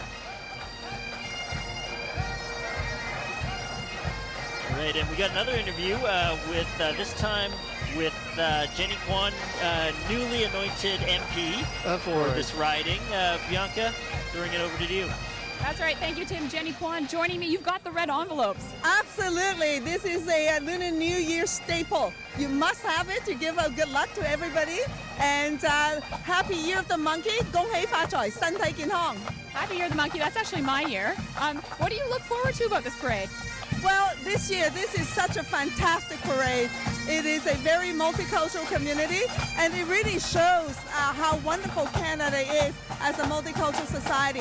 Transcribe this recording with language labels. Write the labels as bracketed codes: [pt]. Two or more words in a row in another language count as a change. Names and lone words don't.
[en] All right, and we got another interview with this time with Jenny Kwan, newly anointed MP for this riding. Bianca, throwing it over to you. That's right. Thank you, Tim. Jenny Kwan joining me. You've got the red envelopes. Absolutely. This is a Lunar New Year staple. You must have it to give good luck to everybody. And Happy Year of the Monkey. [yue] 恭喜發財，身體健康. [en] Happy Year of the Monkey. That's actually my year. What do you look forward to about this parade? Well, this year, this is such a fantastic parade. It is a very multicultural community, and it really shows how wonderful Canada is as a multicultural society.